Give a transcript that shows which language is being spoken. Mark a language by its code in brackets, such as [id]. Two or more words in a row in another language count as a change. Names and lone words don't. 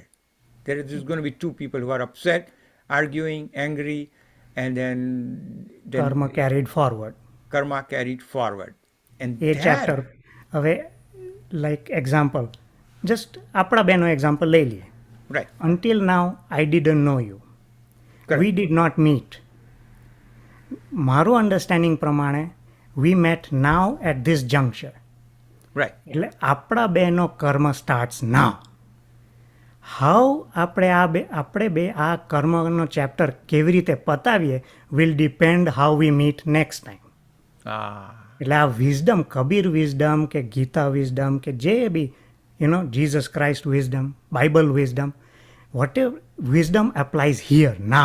[en] There is going to be two people who are upset, arguing, angry, and then કર્મ carried forward. karma carried forward. And [gu] એ [en] that, [gu] ચેપ્ટર હવે [en] like example just [gu] આપણા બેનો એક્ઝામ્પલ લઈ લઈએ. [en] right, Until now, I didn't know you. Correct. We did not meet. [gu] મારું અન્ડરસ્ટેન્ડિંગ પ્રમાણે [en] we met now at this juncture. right, [gu] એટલે આપણા બેનો કર્મ [en] starts now. [gu] હાઉ આપણે બે આ કર્મનો ચેપ્ટર કેવી રીતે પતાવીએ [en] will depend how we meet next time. [gu] એટલે આ [en] wisdom, Kabir wisdom કે Gita wisdom કે જે બી Jesus Christ wisdom, Bible wisdom, whatever wisdom applies here now.